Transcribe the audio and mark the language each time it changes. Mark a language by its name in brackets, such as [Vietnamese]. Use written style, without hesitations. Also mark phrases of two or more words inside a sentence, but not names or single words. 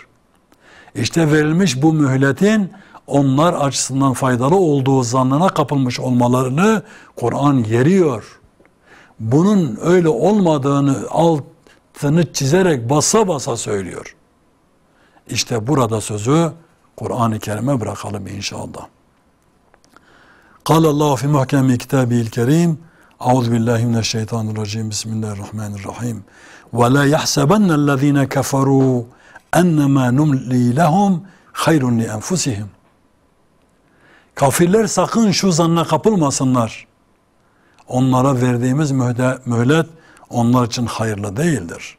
[Turkish] İşte verilmiş bu mühletin onlar açısından faydalı olduğu zannına kapılmış olmalarını Kur'an yeriyor. Bunun öyle olmadığını altını çizerek basa basa söylüyor. İşte burada sözü Kur'an-ı Kerim'e bırakalım inşallah. [Arabic] قال الله في محكم كتابه الكريم Euzubillahimineşşeytanirracim. Bismillahirrahmanirrahim. ولا يحسبن الذين كفروا أنما نملي لهم خير لأنفسهم. [Turkish] Kafirler sakın şu zanna kapılmasınlar. Onlara verdiğimiz mühlet onlar için hayırlı değildir.